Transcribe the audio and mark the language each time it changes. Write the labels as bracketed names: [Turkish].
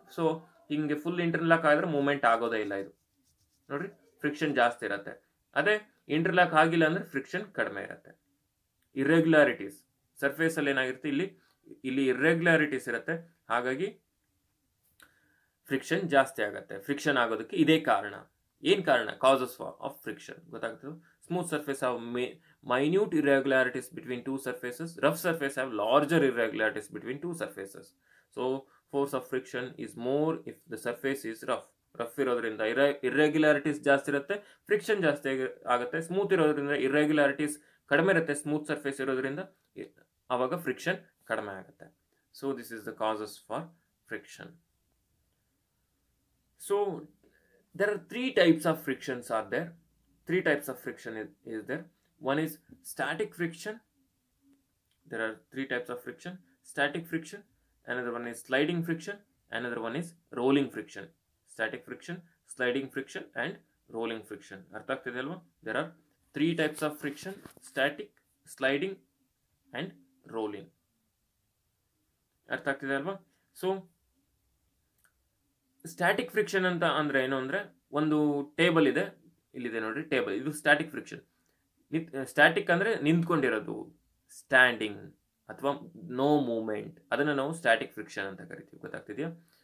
[Kannada] So ಹಿಂಗೆ full interlock ಆಗಿದ್ರೆ movement ಆಗೋದೇ ಇಲ್ಲ, ಇದು ನೋಡ್ರಿ ಫ್ರಿಕ್ಷನ್ ಜಾಸ್ತಿ ಇರುತ್ತೆ. ಅದೇ ಇಂಟರ್ಲಾಕ್ ಆಗಿಲ್ಲ ಅಂದ್ರೆ ಫ್ರಿಕ್ಷನ್ ಕಡಿಮೆ ಇರುತ್ತೆ. ಇರ್ರೆಗ್ಯುಲಾರಿಟೀಸ್ ಸರ್ಫೇಸ್ ಅಲ್ಲಿ ಏನಾಗಿರುತ್ತೆ, ಇಲ್ಲಿ ಇರ್ರೆಗ್ಯುಲಾರಿಟೀಸ್ ಇರುತ್ತೆ, ಹಾಗಾಗಿ ಫ್ರಿಕ್ಷನ್ ಜಾಸ್ತಿ ಆಗುತ್ತೆ. ಫ್ರಿಕ್ಷನ್ ಆಗೋದಕ್ಕೆ ಇದೇ ಕಾರಣ. ಏನ್ ಕಾರಣ? ಕಾಸಸ್ ಆಫ್ ಫ್ರಿಕ್ಷನ್ ಗೊತ್ತಾಗ್ತದೆ. [English] Smooth surface have minute irregularities between two surfaces. Rough surface have larger irregularities between two surfaces. So force of friction is more if the surface is rough. [Kannada] Rough ಇರೋದ್ರಿಂದ irregularities ಜಾಸ್ತಿ ಇರುತ್ತೆ, friction ಜಾಸ್ತಿ ಆಗುತ್ತೆ. Smooth ಇರೋದ್ರಿಂದ irregularities ಕಡಿಮೆ ಇರುತ್ತೆ, smooth surface ಇರೋದ್ರಿಂದ ಆವಾಗ ಫ್ರಿಕ್ಷನ್ ಕಡಿಮೆ ಆಗುತ್ತೆ. [English] So this is the causes for friction. So there are three types of frictions are there. Three types of friction is there. One is static friction. There are three types of friction. Static friction. Another one is sliding friction. Another one is rolling friction. Static friction, sliding friction and rolling friction. [Kannada] ಅರ್ಥ ಆಗ್ತಿದೆ ಅಲ್ವಾ? [English] There are three types of friction: static, sliding and rolling. [Kannada] ಅರ್ಥ ಆಗ್ತಿದೆ ಅಲ್ವಾ? So static friction ಅಂತ ಅಂದ್ರೆ ಏನು ಅಂದ್ರೆ, ಒಂದು ಟೇಬಲ್ ಇದೆ, ಇಲ್ಲಿದೆ ನೋಡ್ರಿ ಟೇಬಲ್, ಇದು ಸ್ಟ್ಯಾಟಿಕ್ ಫ್ರಿಕ್ಷನ್. ಸ್ಟ್ಯಾಟಿಕ್ ಅಂದ್ರೆ ನಿಂತ್ಕೊಂಡಿರೋದು, ಸ್ಟ್ಯಾಂಡಿಂಗ್ ಅಥವಾ ನೋ ಮೂವ್ಮೆಂಟ್, ಅದನ್ನ ನಾವು ಸ್ಟ್ಯಾಟಿಕ್ ಫ್ರಿಕ್ಷನ್ ಅಂತ ಕರಿತೀವಿ, ಗೊತ್ತಾಗ್ತಿದ್ಯಾ?